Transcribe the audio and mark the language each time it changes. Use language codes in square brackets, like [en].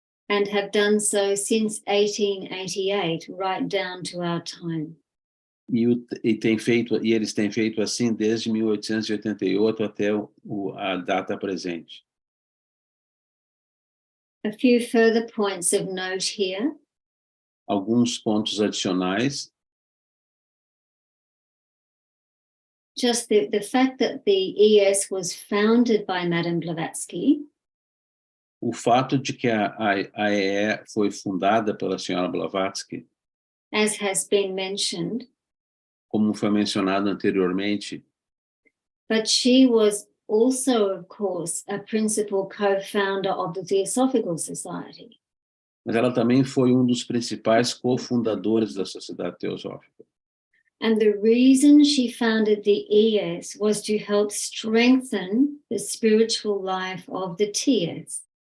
[en] And have done so since 1888, right down to our time. [pt] E eles têm feito assim desde 1888 até a data presente. [en] A few further points of note here. [pt] Alguns pontos adicionais. [en] Just the fact that the ES was founded by Madame Blavatsky. [pt] O fato de que a EE foi fundada pela senhora Blavatsky, [en] as has been mentioned, [pt] como foi mencionado anteriormente, [en] but she was also, of course, a principal co-founder of the Theosophical Society. [pt] mas ela também foi dos principais cofundadores da Sociedade Teosófica. [en] And the reason she founded the ES was to help strengthen the spiritual life of the TS.